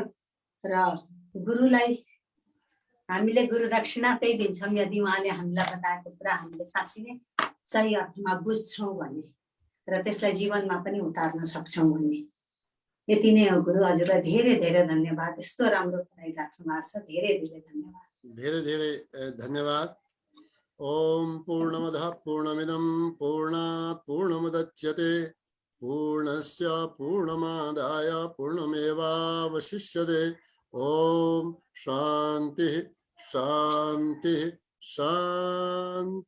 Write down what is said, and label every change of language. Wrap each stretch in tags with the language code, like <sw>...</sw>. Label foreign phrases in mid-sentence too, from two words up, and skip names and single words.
<ne>र गुरुलाई हामीले गुरु दक्षिणा त्यही दिन्छौँ यदि उहाँले हामीलाई बताएको कुरा हामीले साँच्चै नै सही अर्थमा बुझ्छौँ भने र त्यसलाई जीवनमा पनि उतार्न सक्छौँ भन्ने। यति नै हो गुरु। हजुरलाई धेरै धेरै धन्यवाद, यस्तो राम्रो पढाइराख्नु भएको छ, धेरै धेरै धन्यवाद। धेरै धेरै धन्यवाद।</ne> <sa>ओम पूर्णमदः पूर्णमिदं पूर्णात् पूर्णमुदच्यते पूर्णस्य पूर्णमादाय पूर्णमेवावशिष्यते। ओम शांति शांति शांति।</sa>